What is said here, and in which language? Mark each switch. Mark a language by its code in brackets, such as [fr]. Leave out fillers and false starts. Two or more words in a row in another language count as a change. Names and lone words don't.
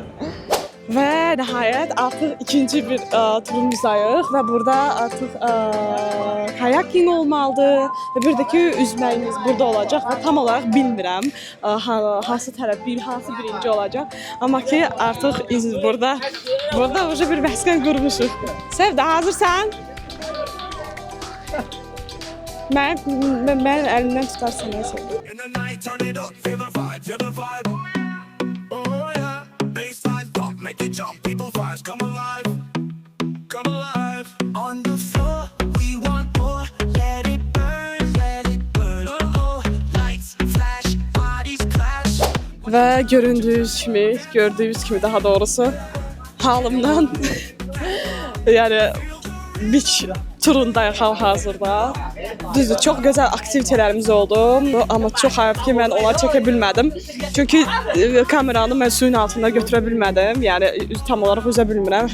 [az] Və nəhayət artıq ikinci bir turumuzdayıq və burada artıq kayaking olmalıdır və bir də ki üzməyimiz burada olacaq və tam olaraq bilmirəm hansı tərəf, hansı birinci olacaq. Amma ki artıq burada uca bir məskən qurmuşuq. Sevda, hazırsan? Mən əlimdən tutarsan nə sevdim. [en] Make it jump, people vibes come alive, come alive. On the floor, we want more. Let it burn, oh, lights flash, bodies clash. [az] Və gördüyünüz kimi daha doğrusu halımdan yəni beach turundayıq hal-hazırda. Düzdür, çox gözəl aktivitelərimiz oldu, amma çox ayıb ki, mən onları çəkə bilmədim. Çünki kameranı mən suyun altında götürə bilmədim, yəni tam olaraq üzə bilmirəm.